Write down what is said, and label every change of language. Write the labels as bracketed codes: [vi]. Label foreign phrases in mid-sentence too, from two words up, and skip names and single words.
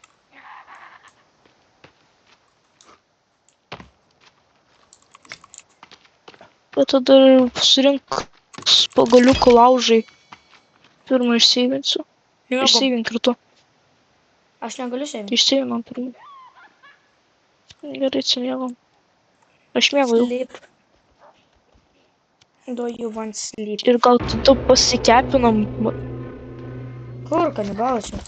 [lt] Bet tada surink pagaliukų laužai. Pirmą išseivinsiu. Išseivink ir tu. Aš negaliu seivinti. Išseivinam pirmą. Gerai, atsimiegam. Aš mėgau jau. [en] Sleep. Do you want sleep? [lt] Ir gal tada pasikepinam. Kur kanibalas čia?